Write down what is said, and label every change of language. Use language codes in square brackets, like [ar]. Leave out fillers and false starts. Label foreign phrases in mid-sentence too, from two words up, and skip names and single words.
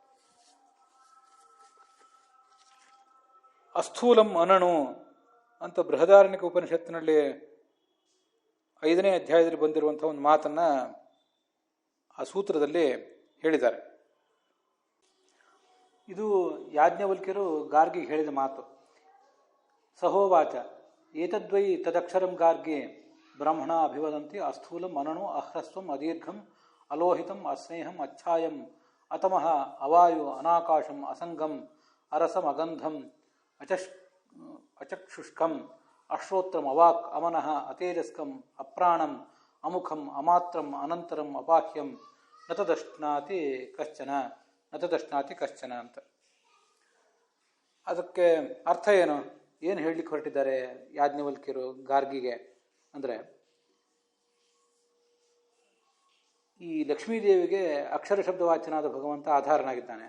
[sa] ಅಸ್ಥೂಲಂ ಅನಣು [kn] ಅಂತ ಬೃಹದಾರಣ್ಯಕ ಉಪನಿಷತ್ತಿನಲ್ಲಿ 5ನೇ ಅಧ್ಯಾಯದಲ್ಲಿ ಬಂದಿರುವಂಥ ಒಂದು ಮಾತನ್ನು ಆ ಸೂತ್ರದಲ್ಲಿ ಹೇಳಿದ್ದಾರೆ. ಇದು ಯಾಜ್ಞವಲ್ಕ್ಯರು ಗಾರ್ಗಿಗೆ ಹೇಳಿದ ಮಾತು. [sa] ಸಹೋವಾಚ ಏತದ್ವೈ ತದಕ್ಷರಂ ಗಾರ್ಗೆ ಬ್ರಹ್ಮಣ ಅಭಿವದಂತಿ ಅಸ್ಥೂಲಂ ಅನಣು ಅಹ್ರಸ್ವಂ ಅದೀರ್ಘಂ ಅಲೋಹಿತಂ ಅಸ್ನೇಹಂ ಅಚ್ಛಾಯಂ ಅತಮಃ ಅವಾಯು ಅನಾಕಾಶಂ ಅಸಂಗಂ ಅರಸಂ ಅಗಂಧಂ ಅಚಕ್ಷುಷ್ಕಂ ಅಶ್ರೋತ್ರಂ ಅವಾಕ್ ಅಮನಃ ಅತೇಜಸ್ಕಂ ಅಪ್ರಾಣಂ ಅಮುಖಂ ಅಮಾತ್ರಂ ಅನಂತರಂ ಅಬಾಹ್ಯಂ ನತದಶ್ನಾತಿ ಕಶ್ಚನ ಅಂತ. [kn] ಅದಕ್ಕೆ ಅರ್ಥ ಏನು ಹೇಳಲಿಕ್ಕೆ ಹೊರಟಿದ್ದಾರೆ ಯಾಜ್ಞವಲ್ಕ್ಯರು ಗಾರ್ಗಿಗೆ ಅಂದರೆ, ಈ ಲಕ್ಷ್ಮೀದೇವಿಗೆ ಅಕ್ಷರ ಶಬ್ದವಾಚನಾದ ಭಗವಂತ ಆಧಾರನಾಗಿದ್ದಾನೆ.